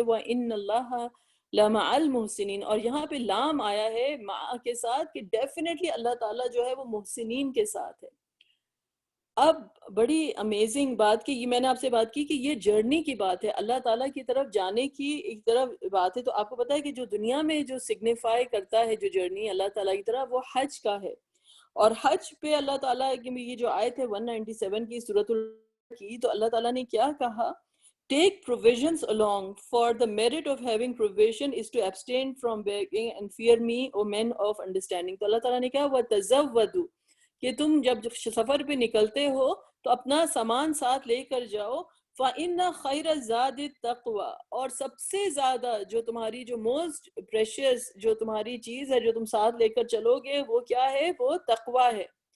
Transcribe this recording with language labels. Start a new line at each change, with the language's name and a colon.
Arabic: وَإِنَّ اللَّهَ لَمَعَ الْمُحْسِنِينَ,
Urdu: اور یہاں پہ لام آیا ہے مع کے ساتھ کہ ڈیفینیٹلی اللہ تعالیٰ جو ہے وہ محسنین کے ساتھ ہے. اب بڑی امیزنگ بات کہ یہ میں نے آپ سے بات کی کہ یہ جرنی کی بات ہے, اللہ تعالیٰ کی طرف جانے کی ایک طرف بات ہے. تو آپ کو پتا ہے کہ جو دنیا میں جو سگنیفائی کرتا ہے جو جرنی اللہ تعالیٰ کی طرف, وہ حج کا ہے. اور حج پہ اللہ تعالیٰ کی یہ جو آیت ہے 197 کی سورۃ کی, تو اللہ تعالیٰ نے کیا کہا,
English: Take provisions along, for the merit of having provision is to abstain from begging and fear me, O men of understanding.
Urdu: تو اللہ تعالیٰ نے کہا
Arabic: وَتَزَوَّدُوا,
Urdu: کہ تم جب سفر پہ نکلتے ہو تو اپنا سامان ساتھ لے کر جاؤ.
Arabic: فَإِنَّ خَيْرَ الزَّادِ التَّقْوَى,
Urdu: اور سب سے زیادہ جو تمہاری جو موسٹ پریشیس جو تمہاری چیز ہے جو تم ساتھ لے کر چلو گے وہ کیا ہے, وہ تقوی ہے.